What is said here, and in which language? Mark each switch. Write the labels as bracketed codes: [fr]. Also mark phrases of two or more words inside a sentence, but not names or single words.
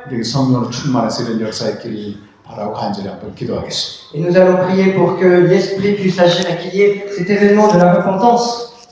[ko] 우리에게 성령으로 충만해서 이런 역사 있기를 바라고 간절히 한번 기도하겠습니다. [fr] Et nous allons prier pour que l'Esprit puisse agir et qu'il y ait cet événement de la repentance.